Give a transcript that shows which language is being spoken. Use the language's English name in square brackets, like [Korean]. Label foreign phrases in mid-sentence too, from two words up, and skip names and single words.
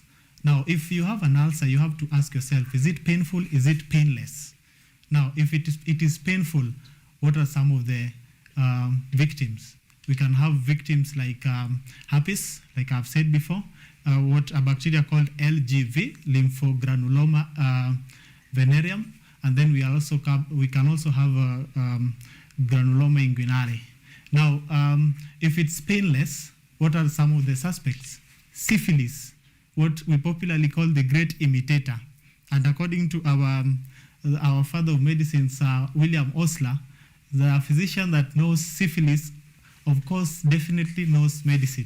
[English] Now, if you have an ulcer, you have to ask yourself, is it painful? Is it painless? Now, if it is painful, what are some of the victims? We can have victims like herpes, like I've said before, what a bacteria called LGV, lymphogranuloma venereum, and then we can also have granuloma inguinale. Now, if it's painless, what are some of the suspects? Syphilis, what we popularly call the great imitator. And according to our father of medicine, Sir William Osler, the physician that knows syphilis, of course, definitely knows medicine.